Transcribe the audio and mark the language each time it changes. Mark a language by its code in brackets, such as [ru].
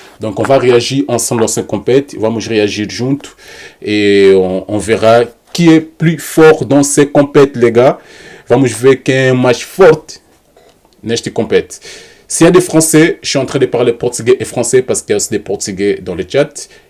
[fr] Donc on va réagir ensemble dans cette compète, [pt] vamos réagir junto [fr] et on verra qui est plus fort dans ces compètes, les gars. [pt] Vamos ver quem é mais forte neste compète. [fr] S'il y a des Français, je suis en train de parler portugais et français parce qu'il y a aussi des Portugais dans le chat.